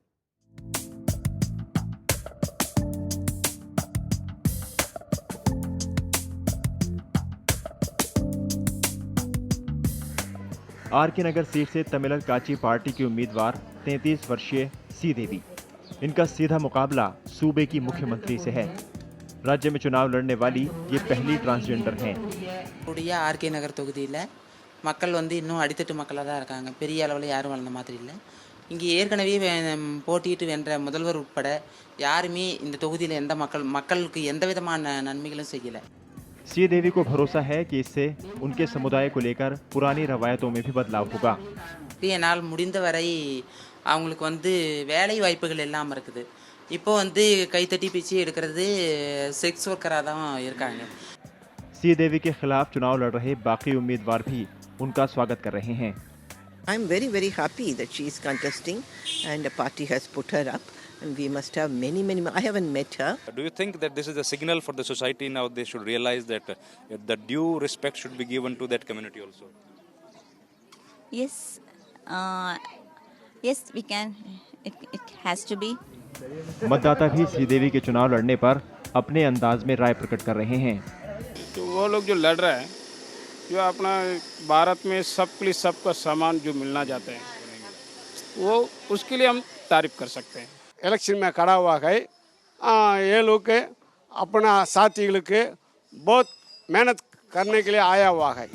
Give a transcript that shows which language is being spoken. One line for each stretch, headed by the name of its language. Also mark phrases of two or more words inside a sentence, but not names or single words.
Hindi: RK नगर सीट से तमिलर काची पार्टी की उम्मीदवार 33 वर्षीय सी देवी। इनका सीधा मुकाबला सूबे की मुख्यमंत्री से है। राज्य में चुनाव लड़ने वाली ये पहली ट्रांसजेंडर हैं।
Tamil: RK நகர் தொகுதியில் மக்கள் இன்னும் அடித்தட்டு மக்களாக தான் இருக்காங்க. பெரிய அளவில் யாரும் வளர்ந்த மாதிரி இல்லை. இங்கே ஏற்கனவே போட்டியிட்டு வென்ற முதல்வர் உட்பட யாருமே இந்த தொகுதியில் எந்த மக்களுக்கு எந்த விதமான நன்மைகளும் செய்யலை।
Hindi: सी देवी को भरोसा है कि इससे उनके समुदाय को लेकर पुरानी रवायतों में भी बदलाव होगा।
Tamil: என்னால் முடிந்த வரை அவங்களுக்கு வேலை வாய்ப்புகள் எல்லாம் இருக்குது। இப்போ கைத்தட்டி பிச்சை எடுக்கிறது
English: sex workerஆக
Tamil: தான் இருக்காங்க।
Hindi: सी देवी के खिलाफ चुनाव लड़ रहे बाकी उम्मीदवार भी उनका स्वागत कर रहे हैं।
English: I'm very, very happy that she is contesting and the party has put her up, and we must have many more. I haven't met her. Do you think that this is a signal for the society now? They should realize that the due respect should be given to that community also. Yes, yes, we can. It has to be.
Hindi: मतदाता भी सी देवी के चुनाव लड़ने पर अपने अंदाज में राय प्रकट कर रहे हैं। तो वो लोग जो लड़ रहे हैं, जो अपना भारत में सबके लिए सबका सम्मान जो मिलना चाहते हैं, वो उसके लिए हम तारीफ कर सकते हैं। इलेक्शन में खड़ा हुआ है, ये लोग के अपना साथियों के बहुत मेहनत करने के लिए आया हुआ है।